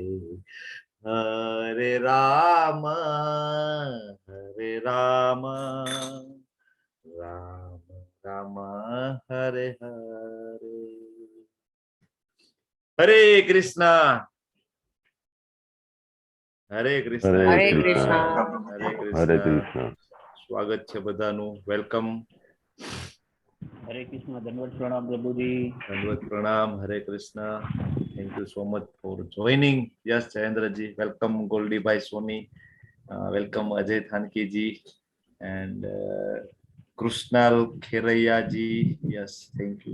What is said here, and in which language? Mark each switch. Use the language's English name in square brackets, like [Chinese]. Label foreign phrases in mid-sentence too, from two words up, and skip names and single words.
[Sanskrit] हरे राम राम राम हरे हरे हरे कृष्ण हरे कृष्ण हरे कृष्ण Hare Hare Krishna. Krishna. [Gujarati] સ્વાગત છે બધાનું. વેલકમ. [Sanskrit] हरे कृष्ण. [Gujarati] દંડવત પ્રણામ પ્રભુજી. દંડવત પ્રણામ. [Sanskrit] हरे कृष्ण. [English] thank you so much for joining. યસ જયેન્દ્રજી, વેલકમ. ગોલ્ડીભાઈ સોની, વેલકમ. અજય થાનકીજી એન્ડ કૃષ્ણાલ ખેરૈયાજી, yes thank you.